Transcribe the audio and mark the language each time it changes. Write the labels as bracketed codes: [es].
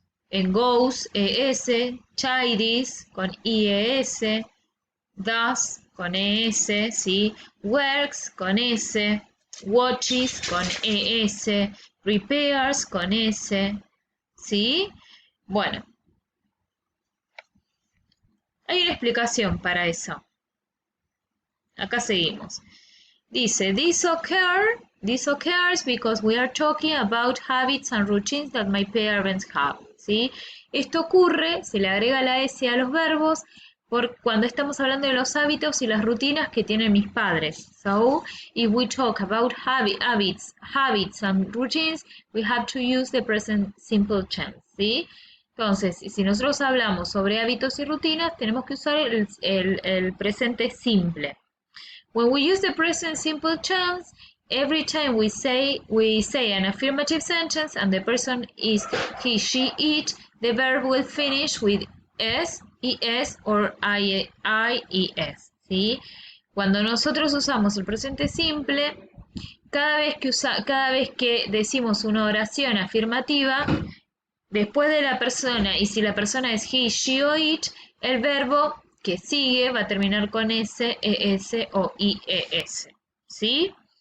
[es] En goes, ES, tidies, con IES, does, con ES, ¿sí? Works, con S, watches, con ES, repairs, con S, ¿sí? Bueno, hay una explicación para eso. Acá seguimos. Dice, [en] this occurs because we are talking about habits and routines that my parents have. [es] ¿Sí? Esto ocurre, se le agrega la S a los verbos, por cuando estamos hablando de los hábitos y las rutinas que tienen mis padres. [en] So, if we talk about habits and routines, we have to use the present simple tense. [es] ¿Sí? Entonces, si nosotros hablamos sobre hábitos y rutinas, tenemos que usar el presente simple. [en] When we use the present simple tense, every time we say an affirmative sentence and the person is he, she, it, the verb will finish with s, es or ies. [es] ¿Sí? Cuando nosotros usamos el presente simple, cada vez que decimos una oración afirmativa, después de la persona, y si la persona es he, she o it, el verbo que sigue va a terminar con S, ES o IES. ¿Sí?